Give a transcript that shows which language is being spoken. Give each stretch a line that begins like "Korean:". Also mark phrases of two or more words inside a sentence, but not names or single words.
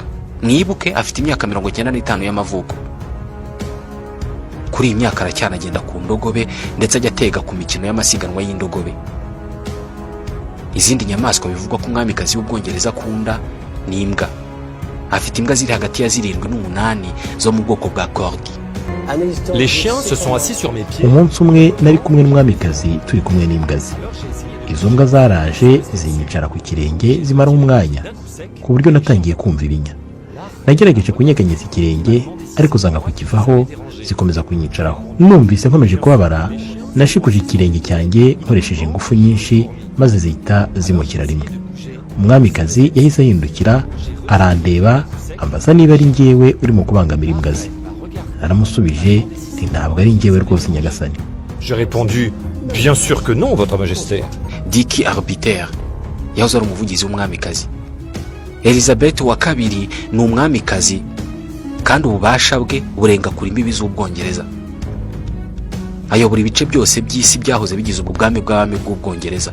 Kinyarwanda: Mwibuke afite imyaka 95 y'amavuko. Kuri iyi myaka aracyanagenda ku ndogobe ndetse ajya atega ku mikino y'amasiganwa y'indogobe. Izindi nyamaswa bivugwa ko umwamikazi w'Ubwongereza akunda ni imbwa. Afite imbwa ziri hagati ya 7 n'8 zo mu bwoko bwa corgi.
French: Les chiens se sont assis sur mes pieds.
Kinyarwanda: Umunsi umwe nari kumwe n'umwamikazi turi kumwe n'imbwa ze. Izo mbwa zaraje zinyicara ku kirenge zimara umwanya, ku buryo natangiye kumva ibinya. Nagerageje kunyeganyeza ikirenge ariko zanga kukivaho, zikomeza kunyicaraho. Numvise nkomeje kubabara, nashikuje ikirenge cyanjye nkoresheje ingufu nyinshi, maze zihita zimukira rimwe. Umwamikazi yahise ahindukira arandeba, ambaza niba ari njyewe urimo kubangamira imbwa ze. Naramusubije nti ntabwo ari njyewe rwose nyagasani.
French: J'ai répondu bien sûr que non, votre majesté.
Kinyarwanda: Dicky Arbiter yahoze ari umuvugizi w'umwamikazi. Elizabeth wa kabiri ni umwamikazi kandi ububasha bwe burenga kuri imbibi z'Ubwongereza. Ayobora ibice byose by'isi byahoze bigize ubwami bw'abami bw'Ubwongereza.